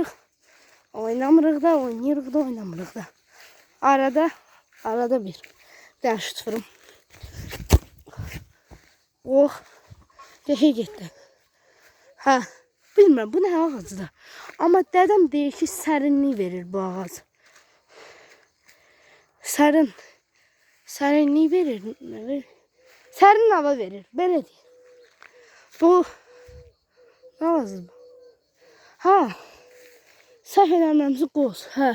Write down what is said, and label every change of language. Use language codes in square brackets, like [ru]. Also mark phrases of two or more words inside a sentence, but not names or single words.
[az] Oynamırıq da, oynamırıq da. Arada bir dənə şut vurum. [tr] Oh, geçe gitti. Ha, bilmem bu ne ağacıdır. [az] Ama dedem deyir ki sərinlik verir bu ağac. Sərinlik verir. Sərin hava verir. Belə deyir. Bu ne lazım? Ha. Səhv eləmirəmsə qoz. Hə.